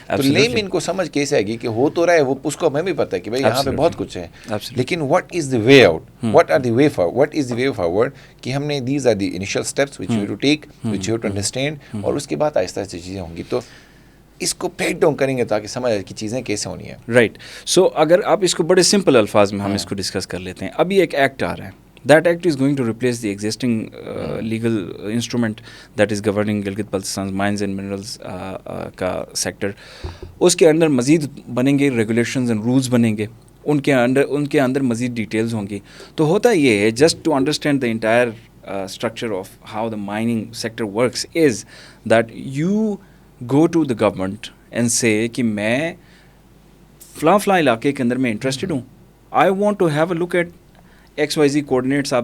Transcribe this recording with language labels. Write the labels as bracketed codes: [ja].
[ur] تو لیم ان کو سمجھ کیسے آئے گی کہ ہو تو رہا ہے, وہ اس کو ہمیں بھی پتہ ہے کہ بھائی یہاں پہ بہت کچھ ہے, لیکن [en] what is the way out, what is the way forward [ur] کہ ہم نے [en] these are the initial steps which you have to take, which you have to understand, [ur] اور اس کے بعد آہستہ آہستہ چیزیں ہوں گی. تو اس کو بریک ڈاؤن کریں گے تاکہ سمجھ آئے کہ چیزیں کیسے ہونی ہیں. [en] Right. [ur] سو اگر آپ اس کو بڑے سمپل الفاظ میں ہم اس کو ڈسکس کر لیتے ہیں. ابھی ایک ایکٹ آ رہا ہے, [en] that act is going to replace the existing legal instrument that is governing Gilgit Baltistan mines and minerals [ur] کا سیکٹر. اس کے اندر مزید بنیں گے ریگولیشنز اینڈ رولز بنیں گے, ان کے اندر مزید ڈیٹیلز ہوں گی. تو ہوتا یہ ہے, [en] just to understand the entire structure of how the mining sector works is that you go to the government and say [ur] کہ میں فلاں علاقے کے اندر میں انٹرسٹڈ ہوں, [en] I want to have a look at X Y Z coordinates.